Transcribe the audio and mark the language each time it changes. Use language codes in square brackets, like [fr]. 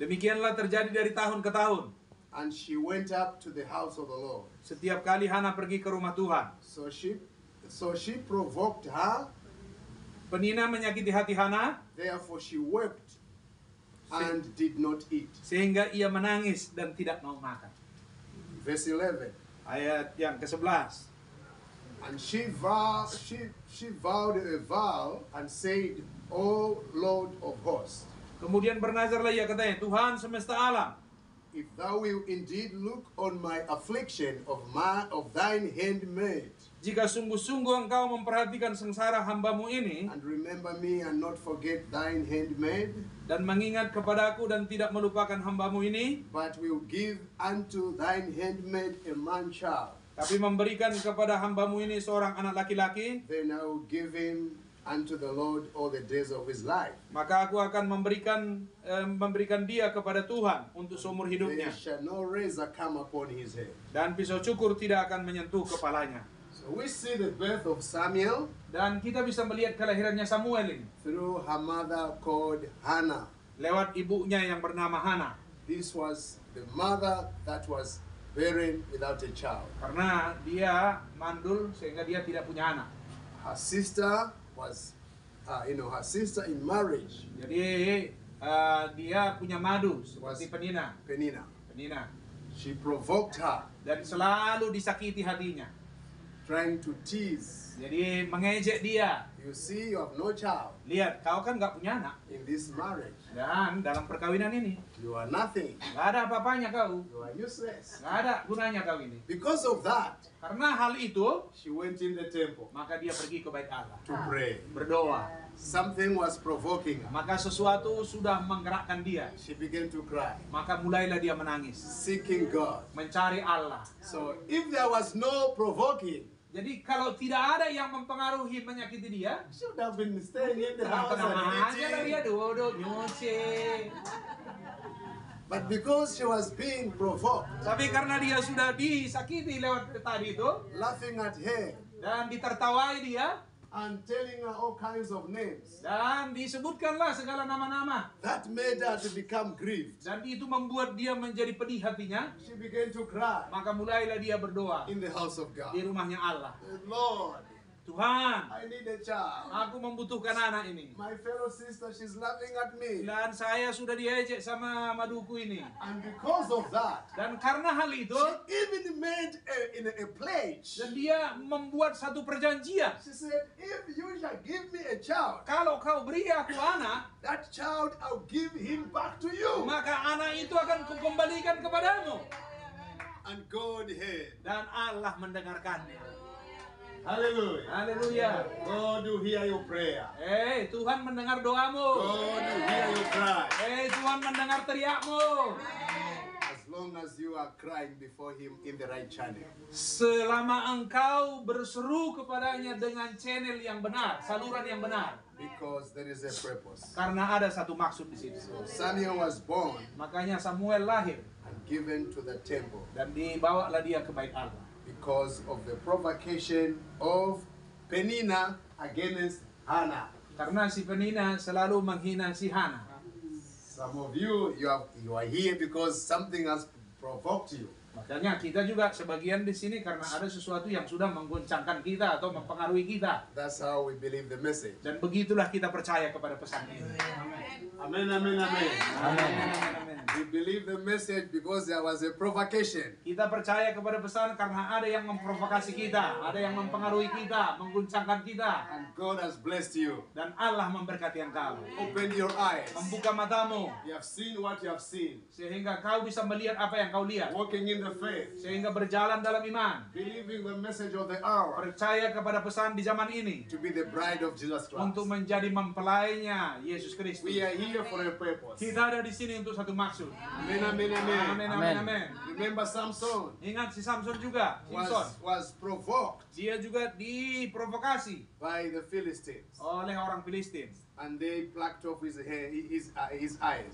[id] Demikianlah terjadi dari tahun ke tahun. [en] and she went up to the house of the Lord. [id] Setiap kali Hana pergi ke rumah Tuhan, [en] So she provoked her, [id] penina menyakiti hati Hana, [en] therefore she wept and did not eat. [id] sehingga ia menangis dan tidak mau makan. [en] Verse 11. [id] Ayat yang ke-11. [en] And she vowed a vow and said, O Lord of hosts, [id] Kemudian bernazarlah ia, katanya, Tuhan semesta alam, [en] if thou wilt indeed look on my affliction of thine handmaid, [id] jika sungguh-sungguh engkau memperhatikan sengsara hambamu ini, [en] and remember me and not forget thine handmaid, [id] dan mengingat kepadaku dan tidak melupakan hambamu ini, [en] but will give unto thine handmaid a man child, [id] tapi memberikan kepada hambamu ini seorang anak laki-laki, [en] then I will give him unto the Lord all the days of his life. [id] maka aku akan memberikan dia kepada Tuhan untuk seumur [en] There [id] hidupnya, [en] shall no razor come upon his head. [id] dan pisau cukur tidak akan menyentuh kepalanya. [en] So we see the birth of Samuel [id] Dan kita bisa melihat kelahirannya Samuel ini [en] through her mother called Hannah. [id] lewat ibunya yang bernama Hana, [en] This was the mother that was barren without a child. [id] karena dia mandul sehingga dia tidak punya anak. [en] Her sister was, her sister in marriage, [id] Jadi dia punya madu seperti penina. [en] Peninnah. She provoked her, [id] Dan selalu disakiti hatinya. [en] trying to tease. [id] Jadi mengejek dia. [en] You see, you have no child [id] Lihat, kau kan nggak punya anak. [en] in this marriage. [id] Dan dalam perkawinan ini, [en] You are nothing. [id] nggak ada apa-apanya kau. [en] You are useless. [id] Nggak ada gunanya kau ini. [en] Because of that, [id] Karena hal itu, [en] she went in the temple [id] maka dia pergi ke bait Allah. [en] to pray. [id] Berdoa. [en] Something was provoking her. [id] Maka sesuatu sudah menggerakkan dia. [en] She began to cry, [id] Maka mulailah dia menangis. [en] seeking God. [id] Mencari Allah. [en] So if there was no provoking, [id] Jadi kalau tidak ada yang mempengaruhi menyakiti dia, [en] she would have been staying in the house [id] tenang [en] and [id] aja lah dia [en] eating. [id] duduk nyuci. [en] But because she was being provoked, [id] Tapi karena dia sudah disakiti lewat tadi itu, [en] laughing at her [id] dan ditertawai dia, [en] and telling her all kinds of names, [id] dan disebutkanlah segala nama-nama, [en] that made her to become grieved. [id] dan itu membuat dia menjadi pedih hatinya. [en] She began to cry [id] Maka mulailah dia berdoa [en] in the house of [id] di [en] God. [id] rumahnya Allah. [en] Lord, [id] Tuhan, [en] I need a child. [id] aku membutuhkan anak ini. [en] My fellow sister, she's laughing at me. [id] Dan saya sudah diejek sama maduku ini. [en] And because of that, [id] Dan karena hal itu, [en] she even made a pledge. [id] dan dia membuat satu perjanjian. [en] She said, if you shall give me a child, [id] Kalau kau beri aku anak, [en] that child I'll give him back to you. [id] maka anak itu akan kukembalikan kepadamu. [en] And God heard. [id] Dan Allah mendengarkannya. [en] Hallelujah. [id] Haleluya. [en] God will hear your prayer. [id] Tuhan mendengar doamu. [en] God will hear your cry. [id] Tuhan mendengar teriakmu. [en] As long long as you are crying before Him in the right channel. [id] Selama engkau berseru kepadanya dengan channel yang benar, saluran yang benar. [en] Because there is a purpose. [id] Karena ada satu maksud di situ. [en] So Samuel was born [id] Makanya Samuel lahir [en] and given to the temple [id] dan dibawalah dia ke bait Allah. [en] because of the provocation of Penina against Hannah. [id] Karena si Penina selalu menghina si Hana. [en] Some of you are here because something has provoked you. [id] Makanya kita juga sebagian di sini karena ada sesuatu yang sudah menggoncangkan kita atau mempengaruhi kita. [en] That's how we believe the message. [id] Dan begitulah kita percaya kepada pesan ini. [en] Amen, amen, amen. [id] Amin. [en] We believe the message because there was a provocation. [id] Kita percaya kepada pesan karena ada yang memprovokasi kita, ada yang mempengaruhi kita, mengguncangkan kita. [en] And God has blessed you. [id] Dan Allah memberkati engkau. [en] Open your eyes. [id] Membuka matamu [en] You have seen what you have seen. [id] sehingga kau bisa melihat apa yang kau lihat. [en] Walking in the faith. [id] Sehingga berjalan dalam iman. [en] Believing the message of the hour. [id] Percaya kepada pesan di zaman ini [en] To be the bride of Jesus Christ. [id] untuk menjadi mempelainya Yesus Kristus. [en] We are here for a purpose. [id] Kita ada di sini untuk satu maksud. [en] Amen, amen, amen. [id] Amin, amin, amin. [en] Remember Samson [id] Ingat si Samson juga. Samson. [en] was provoked [id] Dia juga diprovokasi [en] by the Philistines. [id] oleh orang Filistin. [en] And they plucked off his hair, his eyes.